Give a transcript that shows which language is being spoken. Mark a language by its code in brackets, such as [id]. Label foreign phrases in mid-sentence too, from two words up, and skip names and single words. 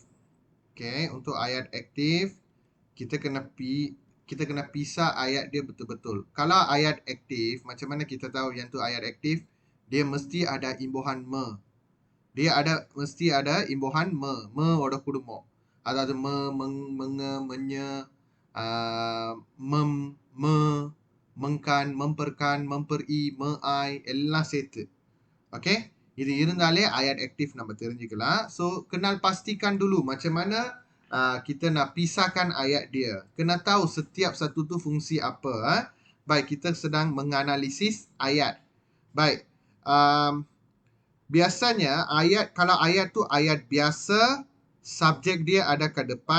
[ms] Okey, untuk ayat aktif kita kena pisah ayat dia betul-betul. Kalau ayat aktif, macam mana kita tahu yang tu ayat aktif? Dia mesti ada imbuhan me. Mesti ada imbuhan me. Me ada kudumo. Ada menge, menye, mengkan, memperkan, memperi, meai [ta] எல்லாம் சேர்த்து. [ms] Okay? [ta] இது இருந்தாலே [ms] ayat aktif [ta] நம்ம தெரிஞ்சுக்கலாம். [ms] So, kenal pastikan dulu macam mana kita nak pisahkan ayat dia. Kena tahu setiap satu tu fungsi apa. Baik, kita sedang menganalisis ayat. Baik. Biasanya kalau ayat tu ayat biasa, subjek dia ada ke depan.